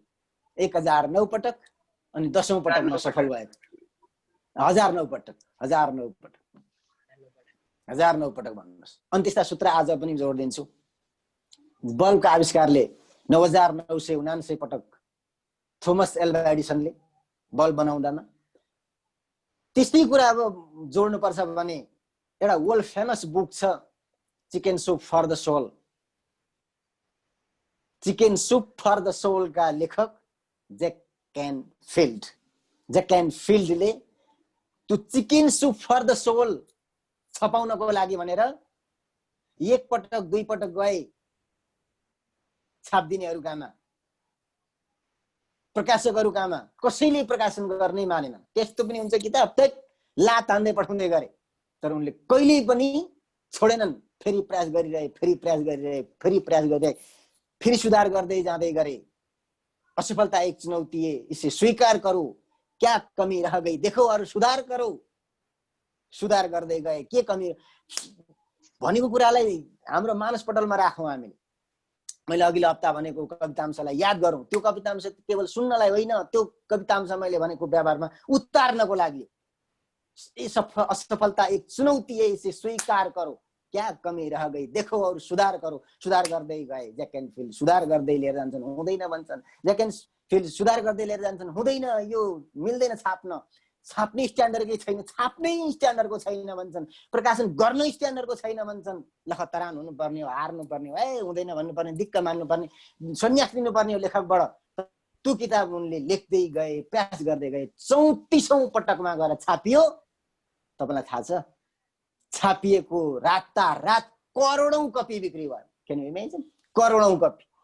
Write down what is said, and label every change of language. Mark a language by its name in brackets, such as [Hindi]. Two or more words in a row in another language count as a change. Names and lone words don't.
[Nepali] 1009 पटक अनि 10औं पटकमा सफल भयो 1009 पटक 1009 पटक 1009 पटक भन्नुहोस् अनि त्यस्ता सूत्र आज पनि जोड दिन्छु बल्बको आविष्कारले 9979 पटक थोमस एल्वा एडिसनले बल्ब बनाउँदामा त्यस्तै कुरा अब जोड्नु पर्छ भने एउटा [English] world famous book [Nepali] छ चिकन सुप फर द सोल चिकन सुप फर द सोल का लेखक जैक क्यानफिल्डले त्यो चिकन सुप फर द सोल छपाउनको लागि भनेर एक पटक दुई पटक गए छाप्दिनेहरू कहाँमा प्रकाशकहरू कहाँमा कसैले प्रकाशन गर्नै मानेन त्यस्तो पनि हुन्छ किताब त ला तान्दै पठाउँदै गरे तर उनले कहिल्यै पनि छोडेनन् फेरि प्रयास गरिरहे फेरि सुधार गर्दै जाँदै गरे [Hindi] असफलता एक चुनौती है इसे स्वीकार करो क्या कमी रह गई देखो और सुधार करो [Nepali] सुधार गर्दै गए के कमी भनेको कुरालाई हाम्रो मानसपटलमा राखौं हामीले मैले अघिल्लो हप्ता भनेको कवितांशलाई याद गरौं त्यो कवितांश केवल सुन्नलाई होइन त्यो कवितांश मैले भनेको व्यवहारमा उतार्नको लागि [Hindi] असफलता एक चुनौती है इसे स्वीकार करो क्या कमी रह गई देखो और सुधार करो [Nepali] सुधार गर्दै गए जैक क्यानफिल्ड सुधार गर्दै लिएर जान्छन् हुँदैन भन्छन् जैक क्यानफिल्ड सुधार गर्दै लिएर जान्छन् हुँदैन यो मिल्दैन छाप्ने स्ट्यान्डर्डकै छैन छाप्नै स्ट्यान्डर्डको छैन भन्छन् प्रकाशन गर्न स्ट्यान्डर्डको छैन भन्छन् लखतरान हुनुपर्ने हो हार्नु पर्ने हो हुँदैन भन्नुपर्ने दिक्क मान्नुपर्ने सन्यास लिनुपर्ने हो लेखकबाट त्यो किताब उनले लेख्दै गए प्रयास गर्दै गए 34औं पटकमा गएर छापियो तपाईलाई थाहा छ छापिएको रातारात करोडौं कपी बिक्री भयो [English] can you imagine [Nepali] करोडौं कपी